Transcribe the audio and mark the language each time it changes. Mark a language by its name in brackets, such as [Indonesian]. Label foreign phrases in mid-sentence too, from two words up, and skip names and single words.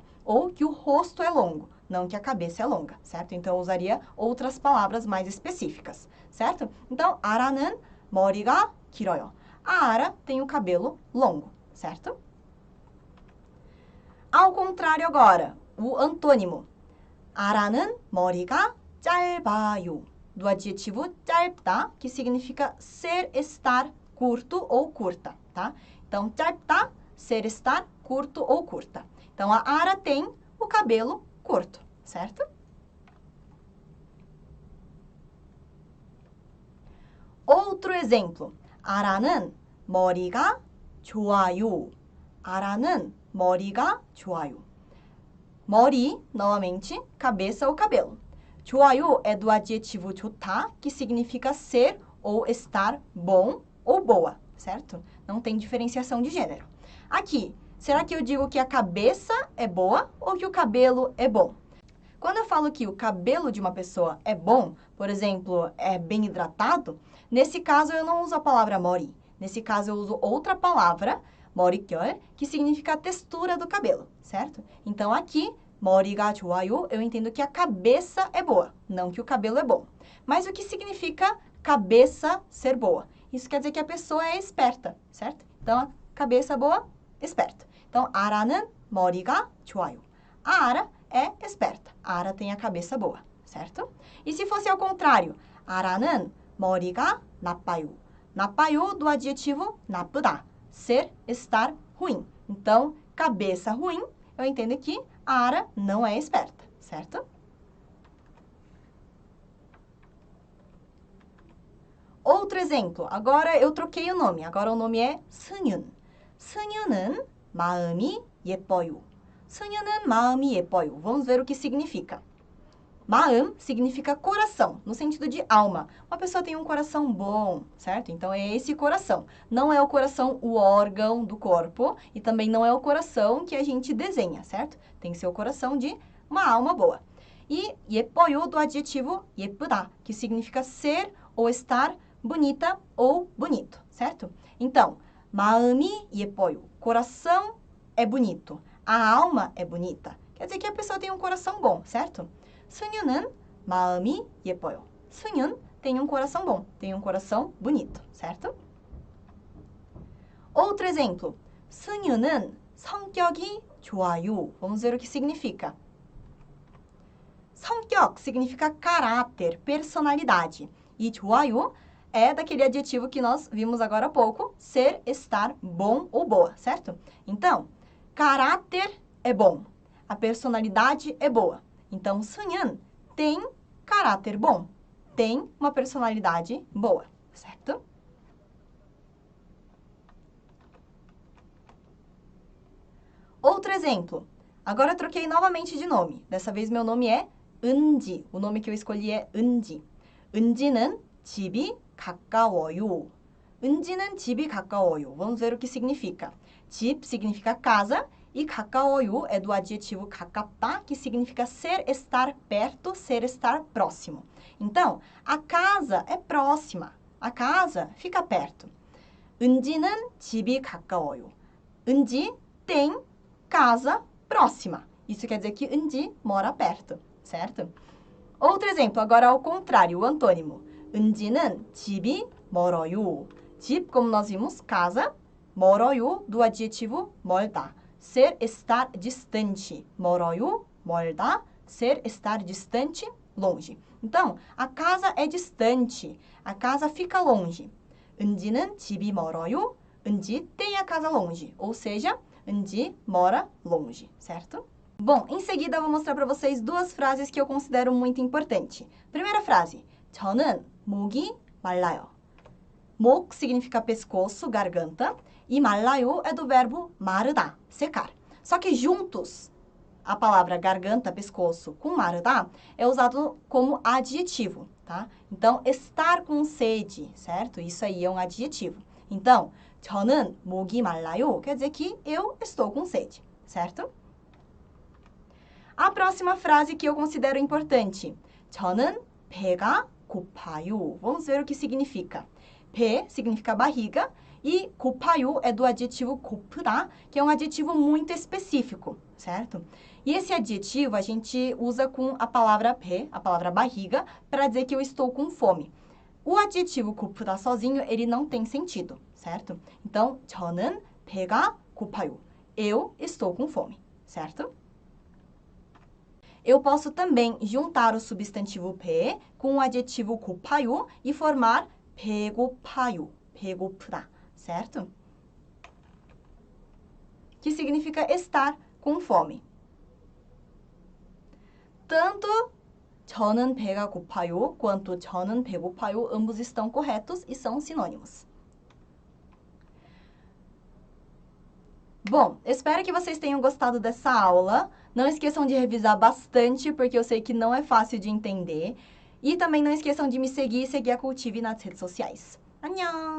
[Portuguese] Ou que o rosto é longo, não que a cabeça é longa, certo? Então, eu usaria outras palavras mais específicas, certo? Então, [Korean] Ara는 머리가 길어요. [Portuguese] A Ara tem o cabelo longo, certo? Ao contrário agora, o antônimo. [Korean] Ara는 머리가 짧아요. [Portuguese] Do adjetivo 짧다, que significa ser, estar, curto ou curta, tá? Então, 짧다, ser, estar, curto ou curta. Então, a Ara tem o cabelo curto, certo? Outro exemplo. [Korean] Ara는 머리가 좋아요. Ara는 머리가 좋아요. 머리, [Portuguese] novamente, cabeça ou cabelo. 좋아요 é do adjetivo 좋다, que significa ser ou estar bom ou boa, certo? Não tem diferenciação de gênero. Aqui, será que eu digo que a cabeça é boa ou que o cabelo é bom? Quando eu falo que o cabelo de uma pessoa é bom, por exemplo, é bem hidratado, nesse caso eu não uso a palavra 머리. Nesse caso eu uso outra palavra, 머릿결, que significa a textura do cabelo, certo? Então aqui, [Korean] 머리가 좋아요, [Portuguese] eu entendo que a cabeça é boa, não que o cabelo é bom. Mas o que significa cabeça ser boa? Isso quer dizer que a pessoa é esperta, certo? Então, cabeça boa, esperta. Então, [Korean] Ara는 머리가 좋아요. [Portuguese] A Ara é esperta. A Ara tem a cabeça boa, certo? E se fosse ao contrário? [Korean] Ara는 머리가 나빠요. [Portuguese] 나빠요 do adjetivo 나쁘다. Ser, estar, ruim. Então, cabeça ruim, eu entendo que a Ara não é esperta, certo? Outro exemplo. Agora eu troquei o nome. Agora o nome é 승윤. [Korean] 승윤은 마음이 예뻐요. 승윤은 마음이 예뻐요. [Portuguese] Vamos ver o que significa. 마음 significa coração, no sentido de alma. Uma pessoa tem um coração bom, certo? Então, é esse coração. Não é o coração o órgão do corpo e também não é o coração que a gente desenha, certo? Tem que ser o coração de uma alma boa. E 예뻐요 do adjetivo 예쁘다, que significa ser ou estar bonita ou bonito, certo? Então, [Korean] 마음이 예뻐요. [Portuguese] Coração é bonito. A alma é bonita. Quer dizer que a pessoa tem um coração bom, certo? [Korean] 승윤은 마음이 예뻐요. [Portuguese] 승윤 tem um coração bom, tem um coração bonito, certo? Outro exemplo. [Korean] 승윤은 성격이 좋아요. [Portuguese] Vamos ver o que significa. 성격 significa caráter, personalidade. E 좋아요 é daquele adjetivo que nós vimos agora há pouco, ser, estar, bom ou boa, certo? Então, caráter é bom, a personalidade é boa. Então, 승윤 tem caráter bom, tem uma personalidade boa, certo? Outro exemplo. Agora eu troquei novamente de nome. Dessa vez meu nome é 은지. O nome que eu escolhi é 은지. [Korean] 은지는 집이 가까워요. 은지는 집이 가까워요. [Portuguese] Vamos ver o que significa. 집 significa casa e 가까워요 é do adjetivo 가깝다, que significa ser, estar perto, ser, estar próximo. Então, a casa é próxima. A casa fica perto. [Korean] 은지는 집이 가까워요. [Portuguese] 은지 tem casa próxima. Isso quer dizer que 은지 mora perto, certo? Outro exemplo, agora ao contrário, o antônimo. [Korean] 은지는 집이 멀어요. 집, [Portuguese] como nós vimos, casa. 멀어요, do adjetivo 멀다. Ser, estar distante. [Korean] 멀어요, 멀다. [Portuguese] Ser, estar distante, longe. Então, a casa é distante. A casa fica longe. [Korean] 은지는 집이 멀어요. [Portuguese] 은지 tem a casa longe. Ou seja, 은지 mora longe, certo? Bom, em seguida eu vou mostrar para vocês duas frases que eu considero muito importante. Primeira frase, [Korean] 저는 목이 말라요. [Portuguese] 목 significa pescoço, garganta, e 말라요 é do verbo 마르다, secar. Só que juntos, a palavra garganta, pescoço, com 마르다 é usado como adjetivo, tá? Então, estar com sede, certo? Isso aí é um adjetivo. Então, [Korean] 저는 목이 말라요 [Portuguese] quer dizer que eu estou com sede, certo? A próxima frase que eu considero importante. [Korean] 저는 배가 고파요. [Portuguese] Vamos ver o que significa. 배 significa barriga e 고파요 é do adjetivo 고프다, que é um adjetivo muito específico, certo? E esse adjetivo a gente usa com a palavra 배, a palavra barriga, para dizer que eu estou com fome. O adjetivo 고프다 sozinho, ele não tem sentido, certo? Então, [Korean] 저는 배가 고파요. [Portuguese] Eu estou com fome, certo? Eu posso também juntar o substantivo 배 com o adjetivo 고파요 e formar [Korean] 배고파요, 배고프다, [Portuguese] certo? Que significa estar com fome. Tanto [Korean] 저는 배가 고파요 [Portuguese] quanto [Korean] 저는 배고파요, [Portuguese] ambos estão corretos e são sinônimos. Bom, espero que vocês tenham gostado dessa aula. Não esqueçam de revisar bastante, porque eu sei que não é fácil de entender. E também não esqueçam de me seguir e seguir a Cultive nas redes sociais.